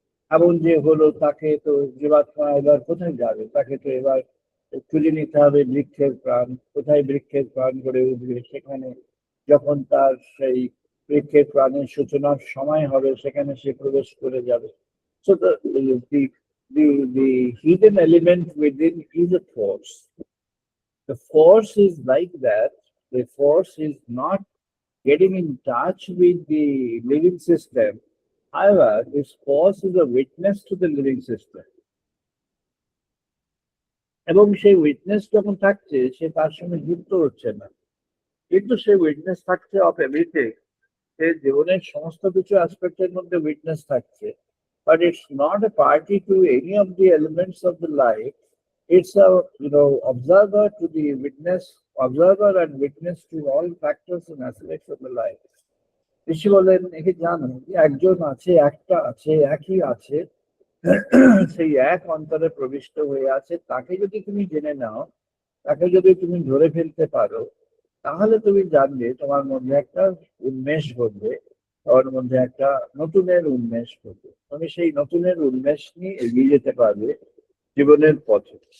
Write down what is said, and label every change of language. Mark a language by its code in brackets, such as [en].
[bn] এমন যে হলো, তাকে তো জীবাত্মা এবার কোথায় যাবে? তাকে তো এবার খুঁজে নিতে হবে বৃক্ষের প্রাণ, কোথায় বৃক্ষের প্রাণ গড়ে উঠবে। সেখানে যখন তার সেই বৃক্ষের প্রাণের সূচনার সময় হবে, সেখানে সে প্রবেশ করে যাবে। [en] So the hidden element within is a force. The force is like that. The force is not getting in touch with the living system. However, this force is a witness to the living system. [bn] এবং সেই witness যখন থাকছে, সে তার সঙ্গে যুক্ত হচ্ছে না, কিন্তু সে উইটনেস থাকছে [en] Of everything. [bn] সে জীবনের সমস্ত কিছু অ্যাসপেক্টের মধ্যে উইটনেস থাকছে, [en] but it's not a party to any of the elements of the life. It's a observer to the witness, observer and witness to all factors and aspects of the life. [bn] ঋষি বলেন, একে জানো যে একজন আছে, একটা আছে, একই আছে, সেই এক অন্তরে প্রবিষ্ট হয়ে আছে, তাকে যদি তুমি জেনে নাও, তাকে যদি তুমি ধরে ফেলতে পারো, তাহলে তুমি জানবে তোমার মধ্যে একটা উন্মেষ ঘটবে, তোমার মধ্যে একটা নতুনের উন্মেষ ঘটবে, তুমি সেই নতুনের উন্মেষ নিয়ে এগিয়ে যেতে পারবে জীবনের পথে।